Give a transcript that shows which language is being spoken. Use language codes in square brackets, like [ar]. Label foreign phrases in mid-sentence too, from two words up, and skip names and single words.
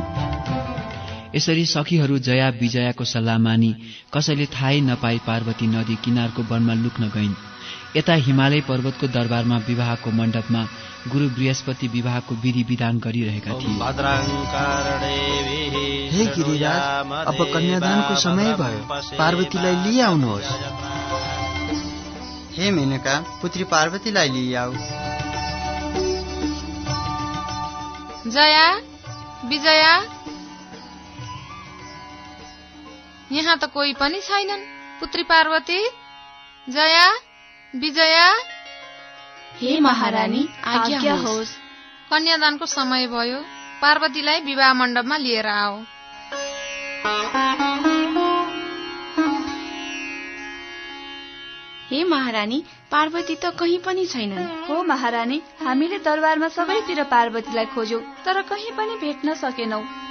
[ne] यसरी सखीहरू जया विजयाको सल्लाह मानी कसैले थाहै नपाई पार्वती नदी किनारको वनमा लुक्न गइन्। यता हिमालय पर्वतको दरबारमा विवाहको मण्डपमा गुरु बृहस्पति विवाहको विधि विधान गरिरहेका थिए। हे गिरिराज, अब कन्यादानको समय भयो। पार्वतीलाई लिआउनुहोस्। हे मेनका, पुत्री पार्वतीलाई लिआऊ। जया, विजया, यहाँ त कोही पनि छैनन्। पुत्री पार्वती, जया, विजया। हे महारानी, आज्ञा होस्। कन्यादानको समय भयो। पार्वतीलाई विवाह मण्डपमा लिएर आओ। हे महारानी, पार्वती त कहीँ पनि छैनन्। हो महारानी, हामीले दरबारमा सबैतिर पार्वतीलाई खोज्यौं, तर कहीँ पनि भेट्न सकेनौ।